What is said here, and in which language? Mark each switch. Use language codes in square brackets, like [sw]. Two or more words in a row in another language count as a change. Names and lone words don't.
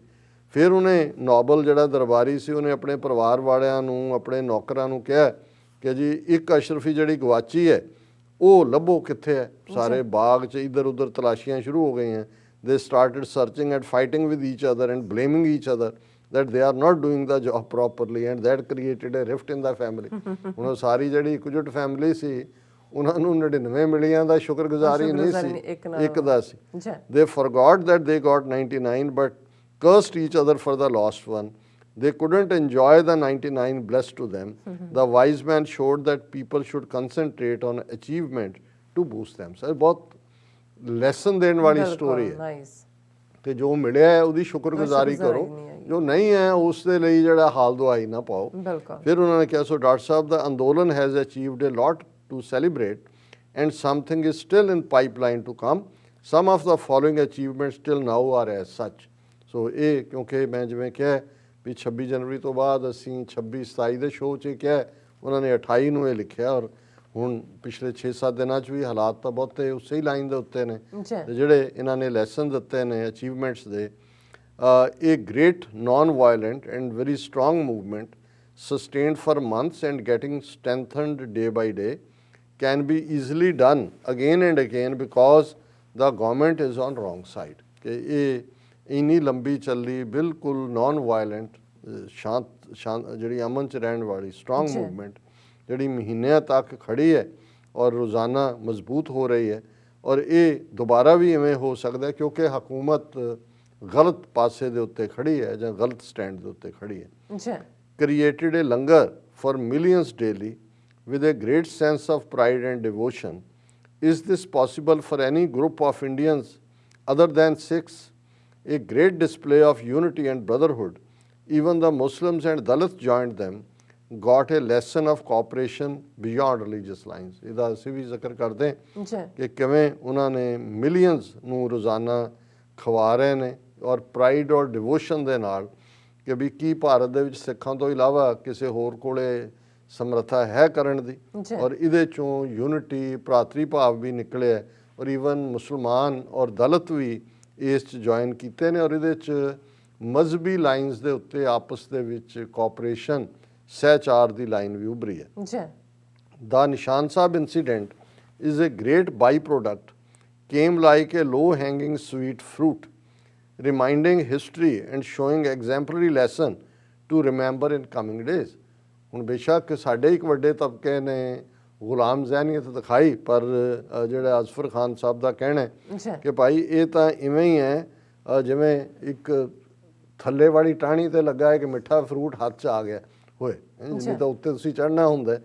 [pa] ਫਿਰ ਉਹਨੇ ਨੋਬਲ ਜਿਹੜਾ ਦਰਬਾਰੀ ਸੀ ਉਹਨੇ ਆਪਣੇ ਪਰਿਵਾਰ ਵਾਲਿਆਂ ਨੂੰ ਆਪਣੇ ਨੌਕਰਾਂ ਨੂੰ ਕਿਹਾ ਕਿ ਜੀ ਇੱਕ ਅਸ਼ਰਫੀ ਜਿਹੜੀ ਗਵਾਚੀ ਹੈ ਉਹ ਲੱਭੋ ਕਿੱਥੇ ਹੈ। ਸਾਰੇ ਬਾਗ 'ਚ ਇੱਧਰ ਉੱਧਰ ਤਲਾਸ਼ੀਆਂ ਸ਼ੁਰੂ ਹੋ ਗਈਆਂ। [en] they started searching and fighting with each other and blaming each other that they are not doing the job properly and that created a rift in the family। [pa] ਹੁਣ ਉਹ ਸਾਰੀ ਜਿਹੜੀ ਇਕਜੁੱਟ ਫੈਮਿਲੀ ਸੀ ਉਹਨਾਂ ਨੂੰ 99 ਮਿਲੀਆਂ ਦਾ ਸ਼ੁਕਰਗੁਜ਼ਾਰੀ ਨਹੀਂ ਸੀ, ਇੱਕ ਦਾ ਸੀ। [en] They forgot that they got 99 but cursed each other for the lost one। They couldn't enjoy the 99 blessed to them. The wise man showed that people should concentrate on achievement to boost themselves. [pa] ਬਹੁਤ ਲੈਸਨ ਦੇਣ ਵਾਲੀ ਸਟੋਰੀ ਹੈ [en] ਨਾਈਸ [pa] ਤੇ ਜੋ ਮਿਲਿਆ ਹੈ ਉਹਦੀ ਸ਼ੁਕਰਗੁਜ਼ਾਰੀ ਕਰੋ, ਜੋ ਨਹੀਂ ਹੈ ਉਸ ਦੇ ਲਈ ਜਿਹੜਾ ਹਾਲ ਦੁਆਈ ਨਾ ਪਾਓ। ਫਿਰ ਉਹਨਾਂ ਨੇ ਕਿਹਾ ਸੋ ਡਾਕਟਰ ਸਾਹਿਬ ਦਾ ਅੰਦੋਲਨ [en] has achieved a lot to celebrate and something is still in pipeline to come. some of the following achievement still now are as such. [pa] ਸੋ ਇਹ ਕਿਉਂਕਿ ਮੈਂ ਜਿਵੇਂ ਕਿਹਾ ਵੀ 26 ਜਨਵਰੀ ਤੋਂ ਬਾਅਦ ਅਸੀਂ 26 27 ਦੇ ਸ਼ੋਅ 'ਚ ਕਿਹਾ, ਉਹਨਾਂ ਨੇ 28 ਨੂੰ ਇਹ ਲਿਖਿਆ ਔਰ ਹੁਣ ਪਿਛਲੇ 6-7 ਦਿਨਾਂ 'ਚ ਵੀ ਹਾਲਾਤ ਤਾਂ ਬਹੁਤੇ ਉਸੇ ਹੀ ਲਾਈਨ ਦੇ ਉੱਤੇ ਨੇ ਤੇ ਜਿਹੜੇ ਇਹਨਾਂ ਨੇ ਲੈਸਨ ਦਿੱਤੇ ਨੇ ਅਚੀਵਮੈਂਟਸ ਦੇ। [en] A great non-violent and very strong movement sustained for months and getting strengthened day by day can be easily done again and again because the government is on wrong side। [pa] ਕਿ ਇਹ ਇੰਨੀ ਲੰਬੀ ਚੱਲੀ ਬਿਲਕੁਲ [en] non violent [pa] ਸ਼ਾਂਤ ਜਿਹੜੀ ਅਮਨ 'ਚ ਰਹਿਣ ਵਾਲੀ [en] strong movement [pa] ਜਿਹੜੀ ਮਹੀਨਿਆਂ ਤੱਕ ਖੜੀ ਹੈ ਔਰ ਰੋਜ਼ਾਨਾ ਮਜ਼ਬੂਤ ਹੋ ਰਹੀ ਹੈ ਔਰ ਇਹ ਦੁਬਾਰਾ ਵੀ ਇਵੇਂ ਹੋ ਸਕਦਾ ਕਿਉਂਕਿ ਹਕੂਮਤ ਗਲਤ ਪਾਸੇ ਦੇ ਉੱਤੇ ਖੜੀ ਹੈ ਜਾਂ ਗਲਤ ਸਟੈਂਡ ਦੇ ਉੱਤੇ ਖੜੀ ਹੈ। [en] created a langar for millions daily with a great sense of pride and devotion. Is this possible for any group of Indians other than Sikhs? A great display of unity and brotherhood. Even the Muslims and Dalits joined them, got a lesson of cooperation beyond religious lines. [pa] ਇਹਦਾ ਅਸੀਂ ਵੀ ਜ਼ਿਕਰ ਕਰਦੇ ਕਿ ਕਿਵੇਂ ਉਹਨਾਂ ਨੇ ਮਿਲੀਅਨਸ ਨੂੰ ਰੋਜ਼ਾਨਾ ਖਵਾ ਰਹੇ ਨੇ ਔਰ ਪ੍ਰਾਈਡ ਔਰ ਡਿਵੋਸ਼ਨ ਦੇ ਨਾਲ ਕਿ ਵੀ ਕੀ ਭਾਰਤ ਦੇ ਵਿੱਚ ਸਿੱਖਾਂ ਤੋਂ ਇਲਾਵਾ ਕਿਸੇ ਹੋਰ ਕੋਲੇ ਸਮਰੱਥਾ ਹੈ ਕਰਨ ਦੀ ਔਰ ਇਹਦੇ ਚੋਂ ਯੂਨਿਟੀ ਭਰਾਤਰੀ ਭਾਵ ਵੀ ਨਿਕਲਿਆ ਔਰ ਈਵਨ ਮੁਸਲਮਾਨ ਔਰ ਦਲਿਤ ਵੀ ਇਸ 'ਚ ਜੁਆਇਨ ਕੀਤੇ ਨੇ ਔਰ ਇਹਦੇ 'ਚ ਮਜ਼ਹਬੀ ਲਾਈਨਸ ਦੇ ਉੱਤੇ ਆਪਸ ਦੇ ਵਿੱਚ ਕੋਆਪਰੇਸ਼ਨ ਸਹਿਚਾਰ ਦੀ ਲਾਈਨ ਵੀ ਉਭਰੀ ਹੈ। [en] the Nishan Sahib incident is a great by product came like a low-hanging sweet fruit, reminding history and showing exemplary lesson to remember in coming days। [pa] ਹੁਣ ਬੇਸ਼ੱਕ ਸਾਡੇ ਇੱਕ ਵੱਡੇ ਤਬਕੇ ਨੇ ਗੁਲਾਮ ਜ਼ਹਿਨੀਅਤ ਦਿਖਾਈ ਪਰ ਜਿਹੜਾ ਅਜ਼ਫਰ ਖਾਨ ਸਾਹਿਬ ਦਾ ਕਹਿਣਾ ਹੈ ਕਿ ਭਾਈ ਇਹ ਤਾਂ ਇਵੇਂ ਹੀ ਹੈ ਜਿਵੇਂ ਇੱਕ ਥੱਲੇ ਵਾਲੀ ਟਾਹਣੀ ਤੇ ਲੱਗਾ ਹੈ ਕਿ ਮਿੱਠਾ ਫਰੂਟ ਹੱਥ 'ਚ ਆ ਗਿਆ ਹੋਏ, ਜਿੰਨੀ ਤਾਂ ਉੱਤੇ ਤੁਸੀਂ ਚੜ੍ਹਨਾ ਹੁੰਦਾ।